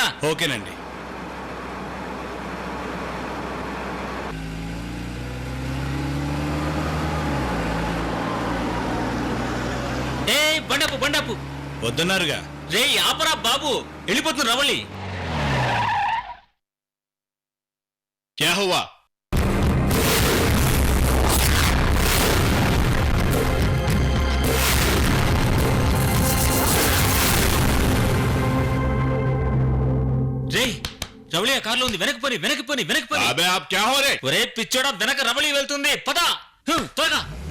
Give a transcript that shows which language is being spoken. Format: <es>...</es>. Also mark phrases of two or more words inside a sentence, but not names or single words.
<te>ఓకేనండి. ఏ బండపు బండపు వద్దన్నారుగా. రే ఆపరా బాబు, వెళ్ళిపోతుంది రవళి.</te> <hi>क्या हुआ?</hi> <te>రే రవళి ఆ కారులో ఉంది, వెనక్కి పోని వెనక్కి పోని వెనక్కి పోని.</te> <hi>अबे आप क्या हो रे?</hi> <te>ఒరే పిచ్చోడా, వెనక రవళి వెళ్తుంది, పద త్వరగా.</te>